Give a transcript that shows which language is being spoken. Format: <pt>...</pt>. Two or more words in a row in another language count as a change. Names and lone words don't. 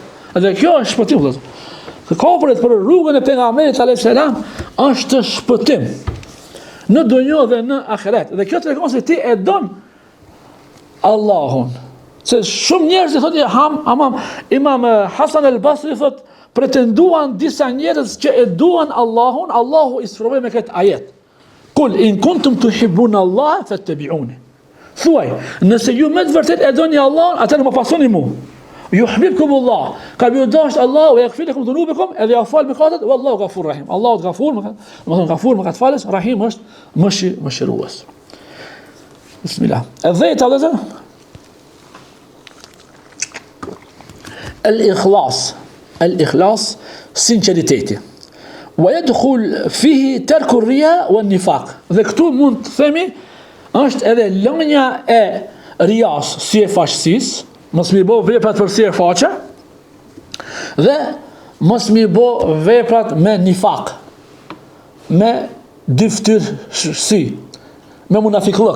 <sq>Edhe kjo është shpëtim vëllazër. Kopërit për rrugën e pejgamberit</sq> <ar>عليه السلام</ar> <sq>është shpëtim në dunjë dhe në ahiret. Dhe kjo tregon se ti e don Allahun. Se shumë njerëz i thotë Imam Hasan al-Basri thotë pretenduan disa njerëz që e duan Allahun, Allahu i sfrovoi me këtë ajet.</sq> <ar>قل إن كنتم تحبون الله فاتبعوني.</ar> <sq>Thuaj, nëse ju me të vërtet e doni Allahun, atëherë më pasoni mua.</sq> <ar>يحبكم الله.</ar> <sq>Ka ju dash Allah</sq> <ar>ويغفر لكم ذنوبكم,</ar> <sq>edhe ja fal mëkatet,</sq> <ar>والله غفور رحيم. الله غفور,</ar> <sq>më thon ghafur, më ka të falës, rahim është mëshirues. Bismillah. Edhe ta الإخلاص sinceriteti.</sq> <ar>ويدخل فيه ترك الرياء والنفاق.</ar> <sq>Dhe këtu mund të themi është edhe lënja e rias, si e faqësisë, mos mi bë veprat për si e faqe, dhe mos mi bë veprat me nifak, me dyftyrsi, me munafiklëk.</sq>